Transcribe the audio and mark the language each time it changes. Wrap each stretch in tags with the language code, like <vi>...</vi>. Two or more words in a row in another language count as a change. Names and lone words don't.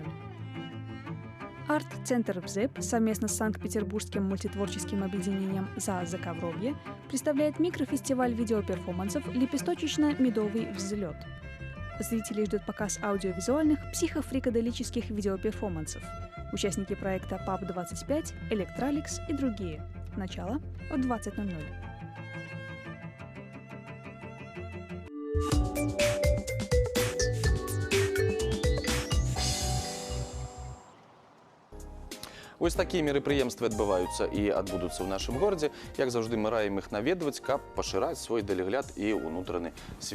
<ru>Арт-центр ВЗЭП совместно с Санкт-Петербургским мультитворческим объединением «За Заковровье» представляет микрофестиваль видеоперформансов «Лепесточечно-медовый взлет». Зрителей ждет показ аудиовизуальных психофрикаделических видеоперформансов. Участники проекта ПАП-25, Электраликс и другие. Начало в 20:00.</ru> <be>Ось такія мерапрыемствы адбываюцца і адбудуцца ў нашым горадзе. Як заўжды, мы раім іх наведваць, каб пашыраць свой далегляд і ўнутраны свет.</be>